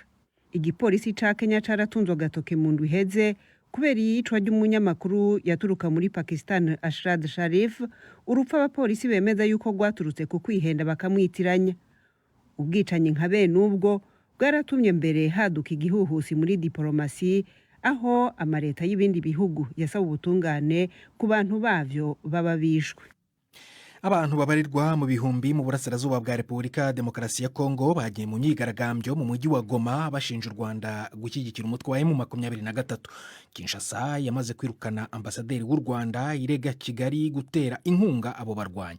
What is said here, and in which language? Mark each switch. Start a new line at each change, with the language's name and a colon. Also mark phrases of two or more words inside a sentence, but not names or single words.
Rundi: Igipolisi ca Kenya caratunzwe agatoke mu ndwi iheze kubera iyicwa ry'umunyamakuru yaturuka muri Pakistan Ashrad Sharif, urupfu abapolisi bemeza yuko rwaturutse ku kwihenda bakamwitiranya. Ubwicanyi nka bene ubwo bwaratumye mbere haduka igihuhusi muri diplomasi aho amareta y'ibindi bihugu yasaba ubutungane ku bantu bavyo baba bishwe.
Kinyarwanda: Abantu babarirwa mu bihumbi mu burasirazuba bwa Repubulika Demokarasi ya Kongo bagiye mu myigaragambyo mu mujyi wa Goma bashinja u Rwanda gushyigikira umutwe wa M23. Kinshasa yamaze kwirukana ambasaderi w'u Rwanda irega Kigali gutera inkunga abo barwanyi.